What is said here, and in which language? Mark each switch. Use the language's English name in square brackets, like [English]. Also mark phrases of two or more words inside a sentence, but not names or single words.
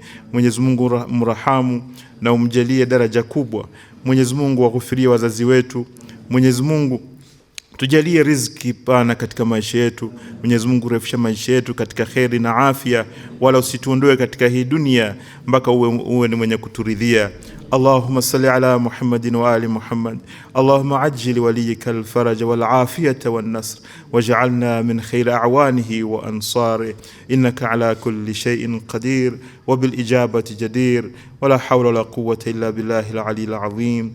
[Swahili] Mwenyezi Mungu, mrahamu na umjalie daraja kubwa. Mwenyezi Mungu, waghufirie wazazi wetu. Mwenyezi Mungu, tujalie riziki pana katika maisha yetu. Mwenyezi Mungu, refusha maisha yetu katika khairi na afya, wala usituondoe katika hii dunia mpaka uwe ni mwenye kuturidhia. [Arabic] اللهم صل على محمد وآل محمد. اللهم عجل وليك الفرج والعافية والنصر، واجعلنا من خير أعوانه وأنصاره، إنك على كل شيء قدير وبالإجابة جدير، ولا حول ولا قوة إلا بالله العلي العظيم.